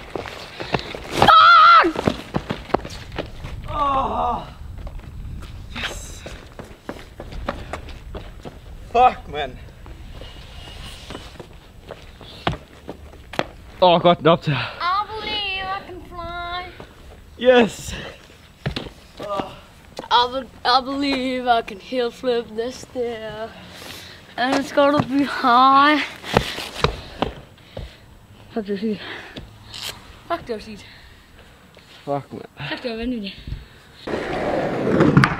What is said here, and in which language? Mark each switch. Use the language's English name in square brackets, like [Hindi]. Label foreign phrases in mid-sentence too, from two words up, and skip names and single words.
[English] Fuck! Yes. Fuck, man. [Danish] Godt den optager. [English] I believe I can fly. Yes. I believe I can heel flip this stair. And it's gonna be high. Fuck, [Danish] det var sygt. Fuck, det var sygt. [English] Fuck, man. [Danish] Fuck, det var vanvittigt.